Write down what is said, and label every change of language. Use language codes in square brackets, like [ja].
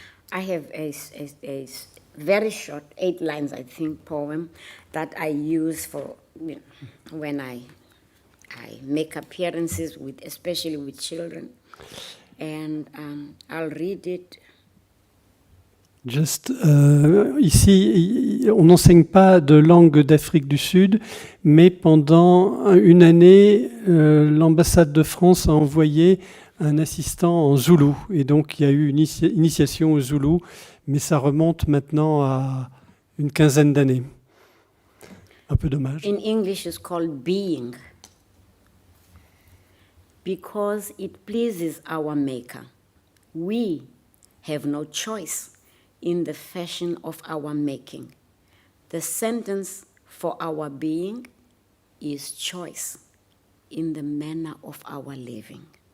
[en] I have a very short, 8 lines, I think, poem that I use for when I make appearances with, especially with children, and I'll read it. [fr] Juste, ici, on n'enseigne pas de langue d'Afrique du Sud, mais pendant une année, l'ambassade de France a envoyé un assistant en zoulou. Et donc, il y a eu une initiation au zoulou, mais ça remonte maintenant à une quinzaine d'années. Un peu dommage. [en] In English, it's called being, because it pleases our Maker. We have no choice in the fashion of our making. The sentence for our being is choice in the manner of our living.